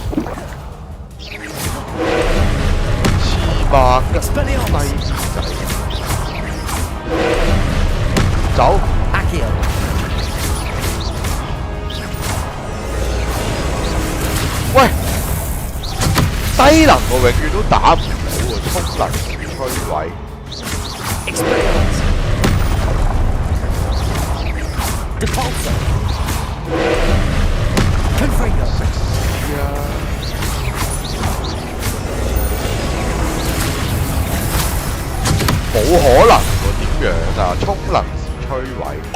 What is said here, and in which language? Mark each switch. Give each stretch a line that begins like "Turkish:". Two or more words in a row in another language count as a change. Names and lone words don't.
Cantonese: 黐孖筋，低仔。走。
Latin: Accio.
Cantonese: 喂，低能我永遠都打唔到喎，衝能摧毀。
Latin: Expelliarmus. Depulso. Confringo.
Cantonese: 冇可能喎，點樣啊？衝能時摧毀。